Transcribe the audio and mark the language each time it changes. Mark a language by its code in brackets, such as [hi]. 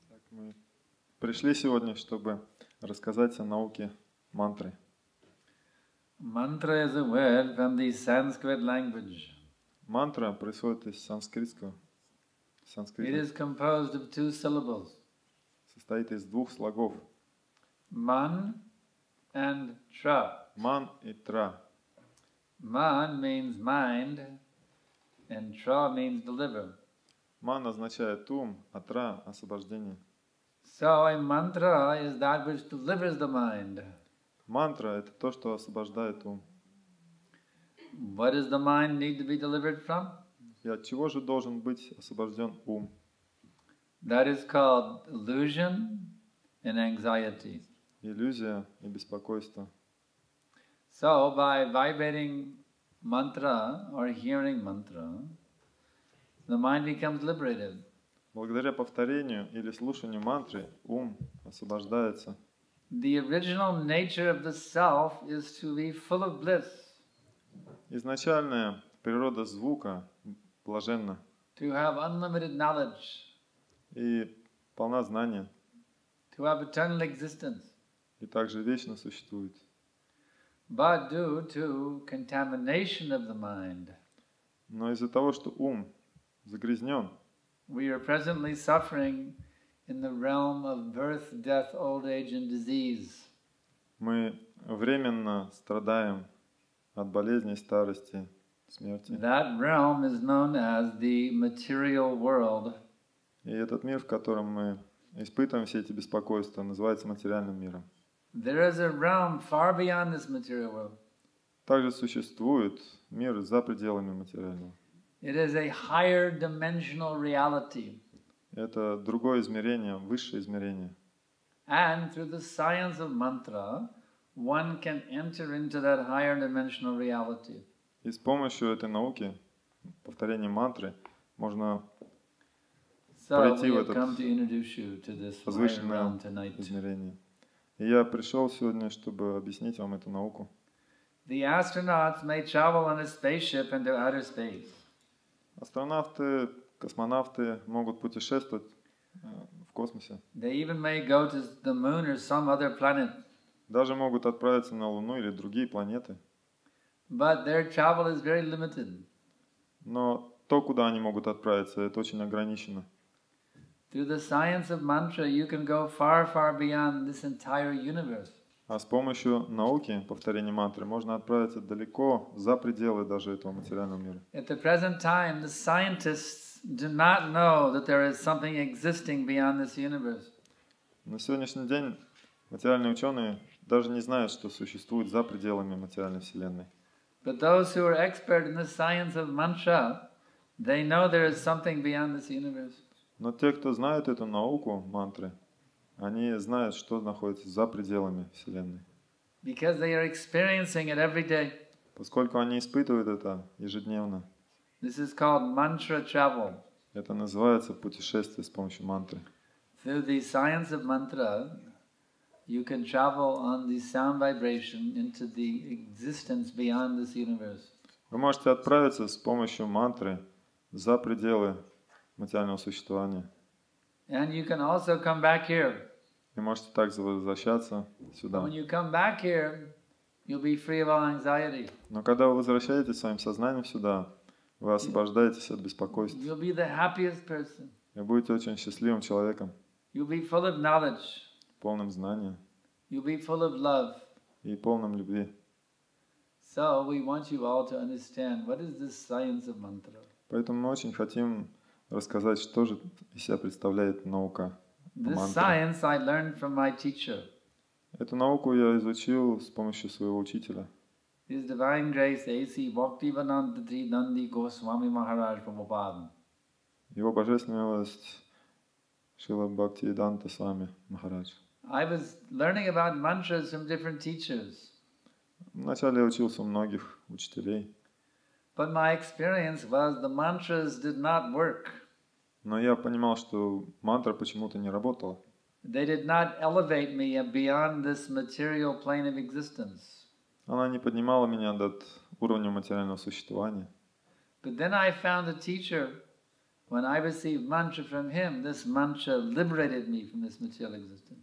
[ru] Мы пришли сегодня, чтобы рассказать о науке мантры. [en] Mantra is a word from the Sanskrit language. [ru] Мантра происходит из санскритского. [en] It is composed of two syllables. [ru] Состоит из двух слогов. [en] Man and tra. [ru] Ман и тра. [en] Man means mind and tra means deliver. [ru] Ман означает ум, а тра – освобождение. [en] So a mantra is that which delivers the mind. [ru] Мантра – это то, что освобождает ум. [en] What does the mind need to be delivered from? [ru] И от чего же должен быть освобожден ум? [en] That is called illusion and anxiety. [ru] Иллюзия и беспокойство. [en] So by vibrating mantra or hearing mantra, the mind becomes liberated. [ru] Благодаря повторению или слушанию мантры ум освобождается. [en] The original nature of the self is to be full of bliss. [ru] Изначальная природа звука блаженна. [en] To have unlimited knowledge. [ru] И полна знания. [en] To have eternal existence. [ru] И также вечно существует. [en] But due to contamination of the mind, [ru] но из-за того, что ум загрязнен, [en] we are presently suffering in the realm of birth, death, old age and disease. [ru] Мы временно страдаем от болезней, старости, смерти. [en] That realm is known as the material world. [ru] И этот мир, в котором мы испытываем все эти беспокойства, называется материальным миром. [en] There is a realm far beyond this material world. [ru] Также существует мир за пределами материального. [en] It is a higher dimensional reality. [ru] Это другое измерение, высшее измерение. [en] And through the science of mantra, one can enter into that higher dimensional reality. [ru] И с помощью этой науки, повторения мантры, можно пройти в это возвышенное измерение. И я пришел сегодня, чтобы объяснить вам эту науку. [en] The astronauts may travel on a spaceship into outer space. [ru] Астронавты, космонавты могут путешествовать в космосе. [en] They even may go to the moon or some other planet. [ru] Даже могут отправиться на Луну или другие планеты. [en] But their travel is very limited. [ru] Но то, куда они могут отправиться, это очень ограничено. [en] Through the science of mantra, you can go far, far beyond this entire universe. [ru] А с помощью науки, повторения мантры, можно отправиться далеко за пределы даже этого материального мира. [en] At the present time, the scientists do not know that there is something existing beyond this universe. [ru] На сегодняшний день материальные ученые даже не знают, что существует за пределами материальной вселенной. [en] But those who are expert in the science of mantra, they know there is something beyond this universe. [ru] Но те, кто знают эту науку мантры, они знают, что находится за пределами вселенной. [en] Because they are experiencing it every day. [ru] Поскольку они испытывают это ежедневно. [en] This is called mantra travel. [ru] Это называется путешествие с помощью мантры. [en] Through the science of mantra, you can travel on the sound vibration into the existence beyond this universe. [ru] Вы можете отправиться с помощью мантры за пределы материального существования. [en] And you can also come back here. [ru] И можете также возвращаться сюда. [en] But when you come back here, you'll be free of all anxiety. [ru] Но когда вы возвращаетесь своим сознанием сюда, вы освобождаетесь от беспокойства. [en] You'll be the happiest person. [ru] И будете очень счастливым человеком, [en] You'll be full of knowledge. [ru] полным знанием [en] You'll be full of love. [ru] и полным любви. [en] So we want you all to understand what is this science of mantra. [ru] Поэтому мы очень хотим рассказать, что же из себя представляет наука [en] This [ru] мантра. [en] science I learned from my teacher. [ru] Эту науку я изучил с помощью своего учителя. [en] His Divine Grace A.C. Bhaktivedanta Nandi Goswami Maharaj Prabhupada. [ru] Его божественная милость Шрила Бхактивиданта Свами Махарадж. [en] I was learning about mantras from different teachers. [ru] Вначале я учился у многих учителей, [en] But my experience was the mantras did not work. [ru] но я понимал, что мантра почему-то не работала. [en] They did not elevate me beyond this material plane of existence. [ru] Она не поднимала меня над уровнем материального существования. [en] But then I found a teacher. When I received mantra from him, this mantra liberated me from this material existence.